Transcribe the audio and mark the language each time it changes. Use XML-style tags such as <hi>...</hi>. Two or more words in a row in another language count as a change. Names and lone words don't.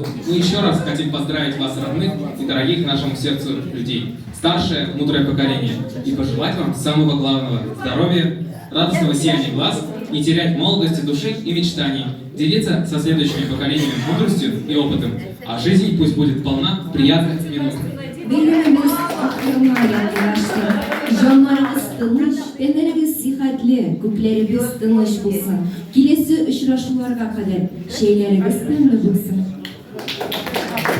<ru>Мы еще раз хотим поздравить вас, родных и дорогих нашему сердцу людей, старшее, мудрое поколение, и пожелать вам самого главного – здоровья, радостного сияния глаз, не терять молодости души и мечтаний, делиться со следующими поколениями мудростью и опытом, а жизнь пусть будет полна приятных минут.</ru> <tt>Бәйрәмебез ахырына якынлашты. Җаннарыгыз тыныч, тәннәрегез сихәтле, күкләрегез тыныч булсын. Киләсе очрашуларга кадәр шәйләрегез тәмле булсын.</tt>